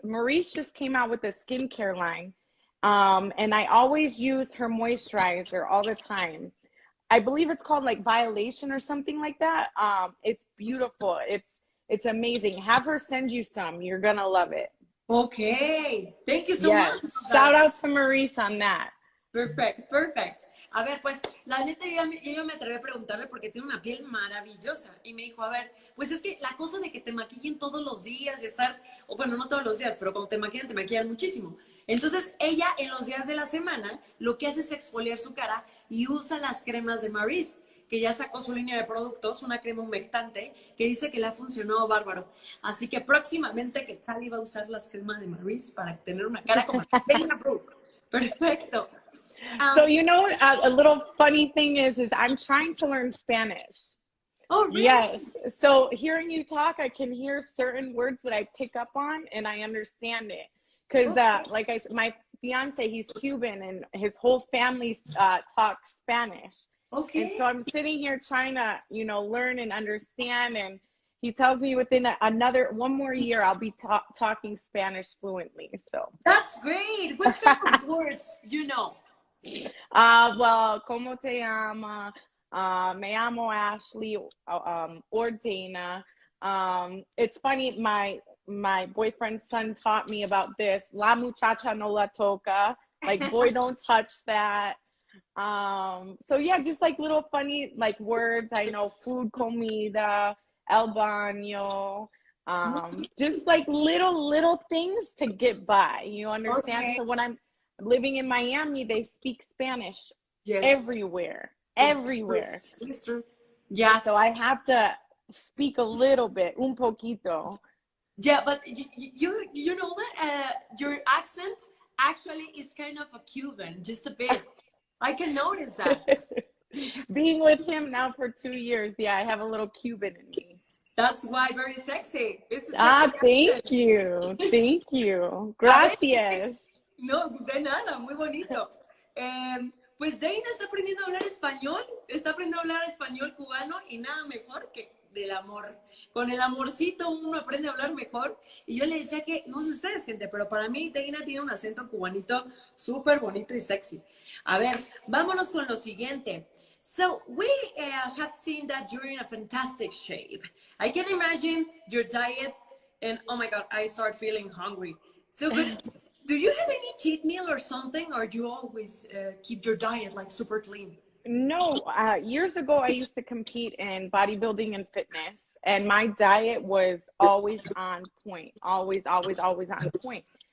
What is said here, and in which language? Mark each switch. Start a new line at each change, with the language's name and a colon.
English: Maurice just came out with a skincare line. And I always use her moisturizer all the time. I believe it's called like Violation or something like that. It's beautiful. It's amazing. Have her send you some. You're going to love it. Okay. Thank you so much. Shout out to Maurice on that. Perfect.
Spanish: A ver, pues, la neta, yo me atreví a preguntarle porque tiene una piel maravillosa. Y me dijo, a ver, pues es que la cosa de que te maquillen todos los días, de estar, o bueno, no todos los días, pero cuando te maquillan muchísimo. Entonces, ella en los días de la semana, lo que hace es exfoliar su cara y usa las cremas de Maurice, que ya sacó su línea de productos, una crema humectante, que dice que le ha funcionado bárbaro. Así que próximamente Quetzalli va a usar las cremas de Maurice para tener una cara como Dana Brooke. Perfecto.
English: So, a little funny thing is I'm trying to learn Spanish. Oh, really? Yes. So hearing you talk, I can hear certain words that I pick up on and I understand it. Because like I said, my fiance, he's Cuban and his whole family talks Spanish. Okay. And so I'm sitting here trying to, learn and understand. And he tells me within one more year, I'll be talking Spanish fluently. So that's great. What kind of words do you know?
Spanish: Well, ¿cómo te llama? Me llamo Ashley, or Dana.
English: It's funny, my boyfriend's son taught me about this.
Spanish: La muchacha no la toca.
English: Like, boy, don't touch that. So yeah, just like little funny like words. I know food,
Spanish: comida, el baño.
English: Just like little things to get by. You understand? Okay. So when I'm living in Miami, they speak Spanish everywhere. Everywhere. It's true. Yeah. So I have to speak a little bit,
Spanish: un poquito.
English: Yeah, but you know that your accent actually is kind of a Cuban, just a bit. I can notice that. Being with him now for 2 years, yeah, I have a little Cuban in me. That's why very sexy. This is Ah, sexy thank accent. you. Thank you.
Spanish: A ver, Gracias. no, de nada, muy bonito. Pues Dana está aprendiendo a hablar español, está aprendiendo a hablar español cubano y nada mejor que del amor. Con el amorcito uno aprende a hablar mejor. Y yo le decía que, no sé ustedes, gente, pero para mí Dana tiene un acento cubanito súper bonito y sexy. A ver, vámonos con lo siguiente.
English: So we have seen that you're in a fantastic shape. I can imagine your diet and oh my God, I start feeling hungry. So, but do you have any cheat meal or something, or do you always keep your diet like super clean? No, years ago, I used to compete in bodybuilding and fitness, and my diet was always on point, always, always, always on point.